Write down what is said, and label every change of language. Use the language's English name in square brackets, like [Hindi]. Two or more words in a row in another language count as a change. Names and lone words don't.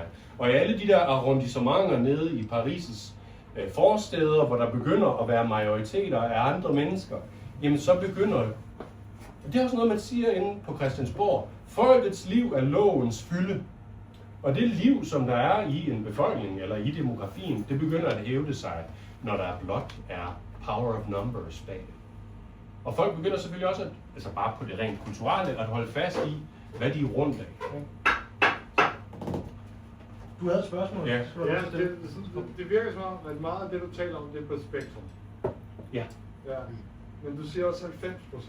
[Danish] Og i alle de der arrondissementer nede i Paris' forstæder, hvor der begynder at være majoriteter af andre mennesker, jamen så begynder, det er også noget, man siger inde på Christiansborg, folkets liv er lovens fylde. Og det liv, som der er i en befolkning, eller i demografien, det begynder at hævde sig, når der blot er [English] power of numbers [Danish] bag. Og folk begynder selvfølgelig også, altså bare på det rent kulturelle, at holde fast i, hvad de er rundt af. Du havde et spørgsmål? Ja, det virker som om, at meget af det, du taler om, det er på et spektrum. Ja. Men du siger også 90%.